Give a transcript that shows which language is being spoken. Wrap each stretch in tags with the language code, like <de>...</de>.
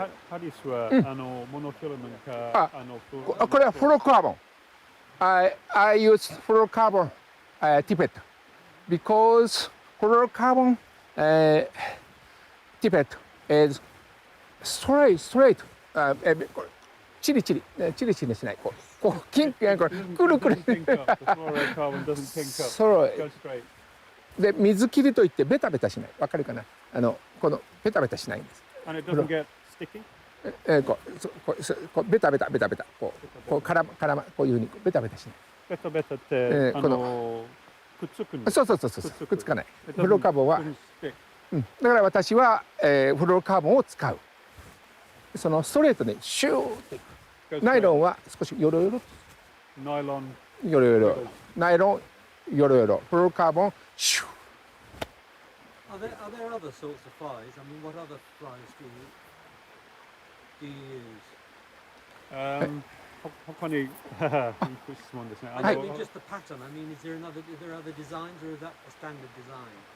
<ja>ハリスは、モノフィラメントかこれはフローカーボン。</ja> <en>I use fluorocarbon tippet. because fluorocarbon tippet is straight</en> <ja>これチリチリしないこうキンこれくるくる</ja> <en>Pink up. The fluorocarbon doesn't pink up.</en> <ja>そう</ja> <en>Go straight.</en> <ja>で水切りといってベタベタしないわかるかなこのベタベタしないんです</ja> <en>And it doesn't get sticky.</en> <ja>こうベタベタこう絡まこういうふうにベタベタしないベタベタってくっつくんです。そうくっつかないフローカーボンは</ja> <en>Doesn't stick.</en> <ja>だから私はフローカーボンを使うそのストレートでシューっていく</ja> <en>Go</en> <ja>ナイ</ja> <en>straight.</en> <ja>ロンは少しヨロヨロ</ja> <en>Nylon.</en> <ja>ナイロンヨロヨロフローカーボンシュー</ja> <en>Are there other sorts of flies? I mean, what other flies do you use?</en> <ja>他にいい質問ですね。</ja> <en>I don't mean just the pattern. I mean, is there other designs, or is that a standard design?</en>